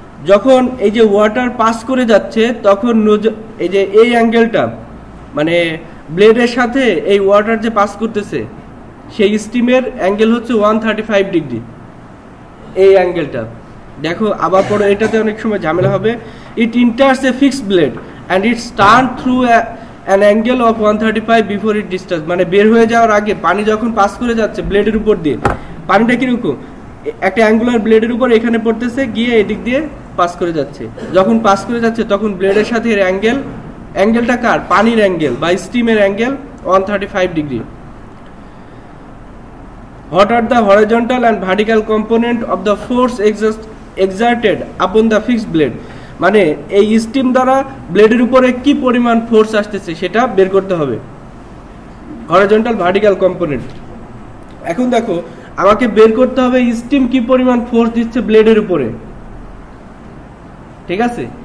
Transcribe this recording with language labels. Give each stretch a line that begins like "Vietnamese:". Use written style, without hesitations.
Bangla: যখন এই যে ওয়াটার পাস করে যাচ্ছে, তখন এই যে এই অ্যাঙ্গেলটা, মানে ব্লেডের সাথে এই ওয়াটার যে পাস করতেছে, সেই স্টিমের অ্যাঙ্গেল হচ্ছে 135 ডিগ্রি। এই অ্যাঙ্গেলটা দেখো, আবার পরে এটাতে অনেক সময় ঝামেলা হবে।
English: it enters a fixed blade and it's turned through an angle of 135 before it discharges.
Bangla: মানে বের হয়ে যাওয়ার আগে পানি যখন পাস করে যাচ্ছে ব্লেডের উপর দিয়ে, পানিটা কিরকম একটা অ্যাঙ্গুলার ব্লেডের উপর এখানে পড়তেছে, গিয়ে এদিক দিয়ে পাস করে যাচ্ছে। যখন পাস করে যাচ্ছে তখন ব্লেডের সাথে এর অ্যাঙ্গেলটা কার? পানির অ্যাঙ্গেল বা স্টিমের angle 135 degree.
English: What are the horizontal and vertical component of the force exerted upon the fixed blade?
Bangla: মানে এই স্টিম দ্বারা ব্লেডের উপরে কি পরিমাণ ফোর্স আসতেছে সেটা বের করতে হবে, হরাইজন্টাল ভার্টিক্যাল কম্পোনেন্ট। এখন দেখো আমাকে বের করতে হবে স্টিম কি পরিমাণ ফোর্স দিচ্ছে ব্লেডের উপরে, ঠিক আছে?